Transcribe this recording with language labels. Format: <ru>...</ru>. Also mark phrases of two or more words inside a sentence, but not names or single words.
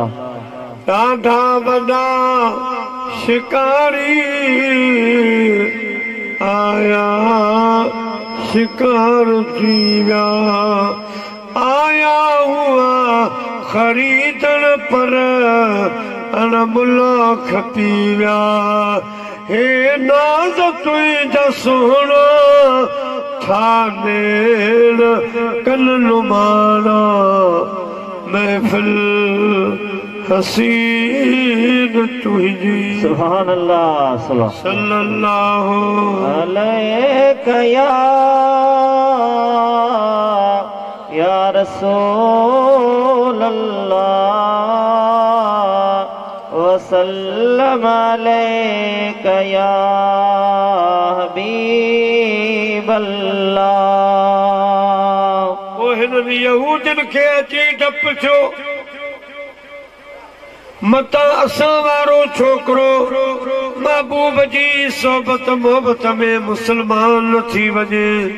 <sd>ॾाढा वॾा शिकारी आया शिकार थी विया, आया हुआ ख़रीदण पर अणमुला खपी विया। हे नाज़ तुंहिंजा सोहणा थानेण कन नुमाना महफिल हसीन तुंहिंजी।</sd> <ar>سبحان الله, सल्लल्लाहु عليك يا رسول الله وسلم عليك يا حبيب الله.</ar> <sd>ओ हिननि यहूदियुनि खे अची डपु थियो, मता असां वारो छोकिरो महबूब जी सोबत मोहबत में मुसलमान न थी वञे।</sd>